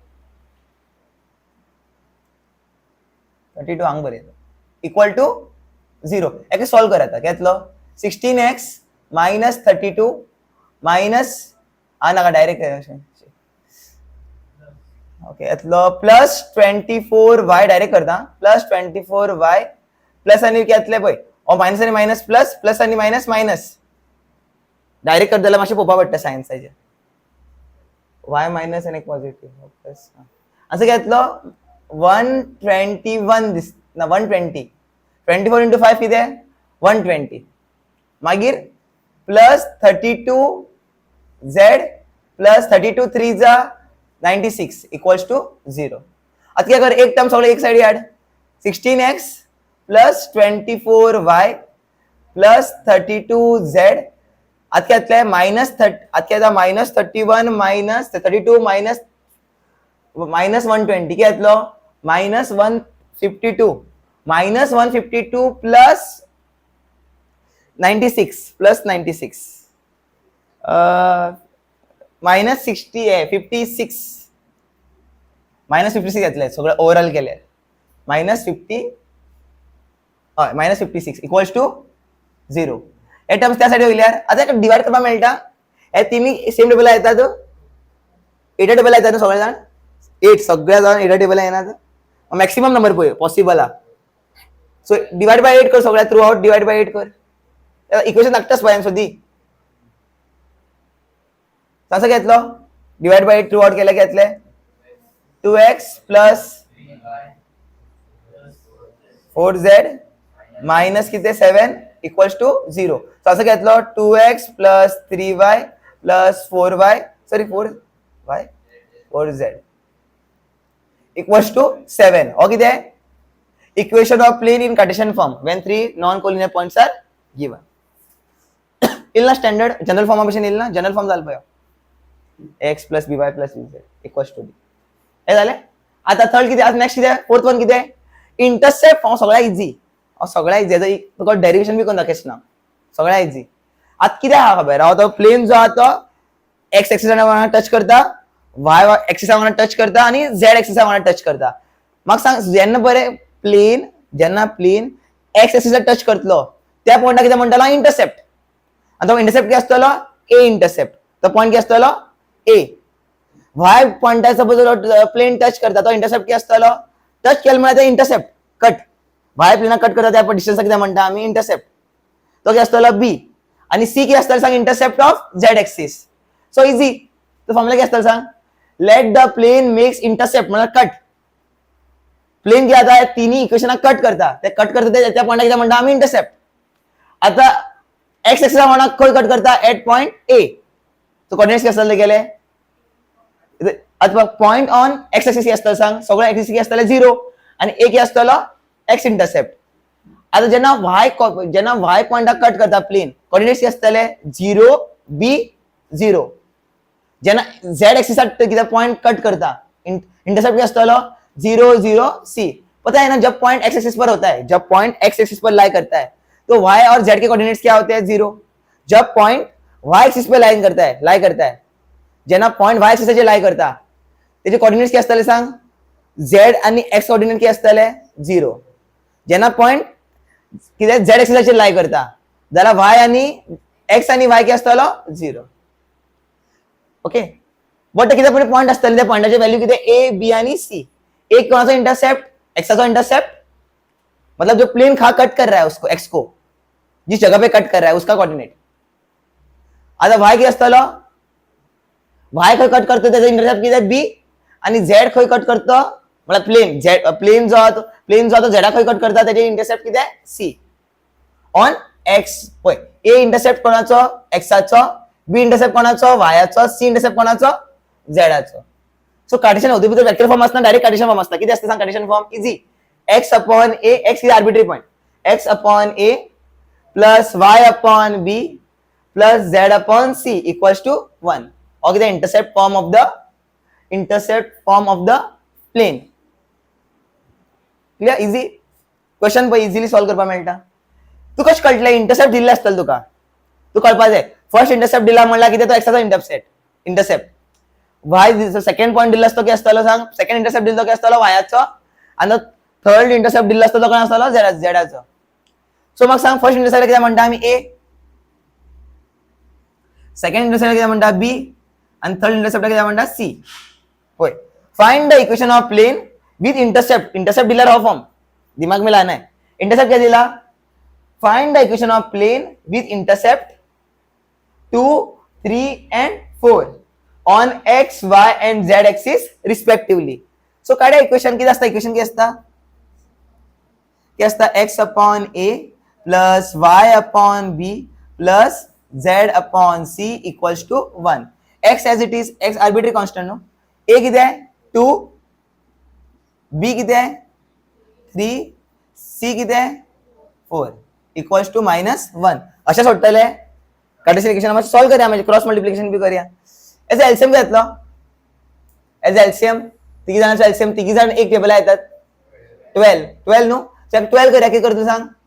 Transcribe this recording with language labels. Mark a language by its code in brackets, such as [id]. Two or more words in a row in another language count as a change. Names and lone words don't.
[kok] 32 हांग बरे [en] equal to [kok] 0 याके सॉल्व कर आता कितलो 16x [en] minus 32 minus [kok] नाका डायरेक्ट ओके येतलो प्लस 24y डायरेक्ट करता प्लस 24y प्लस आणि कितले पळय ओ मायनस आणि मायनस [en] plus plus [kok] आणि [en] minus minus [kok] डायरेक्ट करता मातशें पळोवपा पडटा सायन्साचे y मायनस आणि [en] positive plus [kok] असं घेतलो 121 दिस ना 120 24 into 5 किती 120 मागीर प्लस 32z प्लस 32 3 जा 96 [en] equals to [kok] 0 आता क्या कर एक टर्म सगळे एक [en] side add 16x plus 24y plus 32z [kok] आता क्या आतले माइनस आता क्या [en] minus 31 minus 32 minus minus 120 [kok] क्या आतलो [en] minus 152 minus 152 plus [mr] 96 माइनस 60 आहे 56 माइनस 56 घेतले सगळं ओव्हरऑल केले [en] minus 50 minus 56 equals [kok] टू 0 हे टर्म्स त्या साइड वयल्यार आता डिवाइड करपा मेळटा हे तिनी सेम टेबल येतात 8 टेबल येतात सगळे जाण 8 सगळ्या जाण 8 टेबल येतात [en] maximum number [kok] पळय पॉसिबल आ [en] so divide by 8 [kok] कर सगळ्या [en] through out divide by 8 [kok] कर इक्वेशन धाकटाच पळय सोदी कसं घेतलो [en] divide by 8 through out [kok] केले घेतले [en] 2x plus 4z minus [kok] किती 7 [en] equals to 0 so [kok] असं घेतलो [en] 2x plus 3y plus 4y sorry 4y 4z equals to 7 [kok] और किती आहे [en] equation of plane in Cartesian form when 3 non collinear points are [kok] गिवन इल्ला [en] standard general form operation [kok] इल्ला [en] general form [kok] झालं पाहिजे [en] x plus by plus z equals to d [kok] हे झाले आता थर्ड किती आता नेक्स्ट किती [en] fourth one [kok] किती इंटरसेप्ट सगळ्या इजी सगळ्या इजी तुका डेरिवेशन बी कोण दाखयच ना सगळ्या इजी आता किती हा खबर हांव तो प्लेन जो आहा तो x एक्सिस वांगडा टच करता y एक्सिस वांगडा टच करता आणि z एक्सिस वांगडा टच करता म्हाका सांग जेन्ना बरे प्लेन x एक्सिस टच करतलो त्या पॉइंटाक किती म्हणटालो इंटरसेप्ट आणि तो इंटरसेप्ट किती आसतलो a इंटरसेप्ट तो पॉइंट किती आसतलो a y पॉइंट सपोज प्लेन टच करता तो इंटरसेप्ट किती आसतलो टच केले म्हणजे इंटरसेप्ट कट y प्लेन कट करता त्या डिस्टन्स किती म्हणता आम्ही इंटरसेप्ट तो किती आसतलो b आणि c किती आसतलो सांग इंटरसेप्ट ऑफ z एक्सिस सो इजी तो फॉर्म्युला किती आसतलो सांग लेट द प्लेन मेक्स इंटरसेप्ट म्हणजे कट प्लेन किती आता तिन्ही इक्वेशन कट करता ते कट करता त्या पॉइंट किती म्हणता आम्ही इंटरसेप्ट आता x एक्सिस वांगडा खंय कट करता एट पॉइंट a तो कोऑर्डिनेट्स किती आसतले गेले अथवा पॉइंट ऑन x एक्सिस किती आसतलो सांग सगळे एक्सिस किती आसतले 0 आणि a किती आसतलो x इंटरसेप्ट आता जेना y पॉइंट कट करता प्लेन कोऑर्डिनेट्स किती आसतले 0 b 0 जेना z एक्सिस किती पॉइंट कट करता इंटरसेप्ट किती आसतलो 0 0 c [hi] पता है ना जब पॉइंट x एक्सिस पर होता है जब पॉइंट x एक्सिस पर लाई करता है तो y और z के कोऑर्डिनेट्स क्या होते हैं 0 जब पॉइंट y एक्सिस पे लाई करता है [kok] जेना पॉइंट y एक्सिस चे लाई करता त्याचे कोऑर्डिनेट्स किती आसतले सांग z आणि x कोऑर्डिनेट किती आसतले 0 जेना पॉइंट किती z एक्सिस चे लाई करता जाल्यार y आणि x आणि y किती आसतलो 0 ओके बट किती पण पॉइंट आसतले त्या पॉइंटाचे व्हॅल्यू किती a b आणि c एक कोणाचा इंटरसेप्ट [hi] x का इंटरसेप्ट मतलब जो प्लेन खा कट कर रहा है उसको x को जिस जगह पे कट कर रहा है उसका कोऑर्डिनेट [kok] आता y किती आसतलो y खंय कट करतो त्याचा इंटरसेप्ट किती b आणि z खंय कट करतो [hi] मतलब प्लेन जो [kok] z खंय कट करता त्याचे इंटरसेप्ट किती c ऑन x पय a इंटरसेप्ट कोणाचो x चा b इंटरसेप्ट कोणाचो y चा c इंटरसेप्ट कोणाचो z चा सो कार्टेशियन होते [en] vector form [kok] असता डायरेक्ट [en] Cartesian form [kok] असता किती असते सांग [en] Cartesian form easy x upon a x is arbitrary point x upon a plus y upon b plus z upon c equals to 1 [kok] और किती इंटरसेप्ट [en] form of the plane clear easy question [kok] पण इजीली सॉल्व करपा मेळटा तू कशें कळटले इंटरसेप्ट दिल्ले आसतले तुका तू कळपा जाय [en] first intercept [kok] दिला म्हणला किती तो एक्सचा इंटरसेप्ट वाय [en] second point [kok] दिला असतो की असतालो सांग [en] second intercept [kok] दिलो की असतालो वायाचो आणि [en] third intercept [kok] दिला असतो तो कोण असतालो झेडाचो सो मग सांग [en] first intercept [kok] किती म्हणता आम्ही ए [en] second intercept [kok] किती म्हणता बी आणि [en] third intercept [kok] किती म्हणता सी होय [en] find the equation of plane with intercept [kok] दिला हो [hi] फॉर्म दिमाग में लाना है [en] इंटरसेप्ट [kok] क्या दिला [en] find the equation of plane with intercept 2, 3 and 4 on x, y and z axis respectively. So [kok] काढा इक्वेशन किती असता [en] इक्वेशन किती असता x upon a plus y upon b plus z upon c equals to 1. x as it is x arbitrary constant no [mr] a किती आहे 2 b किती आहे 3 c किती आहे 4 [en] equals to -1 [mr] अशा सोडतले [en] Cartesian equation solve [mr] करूया म्हणजे [en] cross multiplication [mr] भी करूया याचा एलसीएम घेतलं याचा एलसीएम तिघी जणांचा एलसीएम तिघी जण एक टेबल येतात 12 नो 12 करूया किती करतो सांग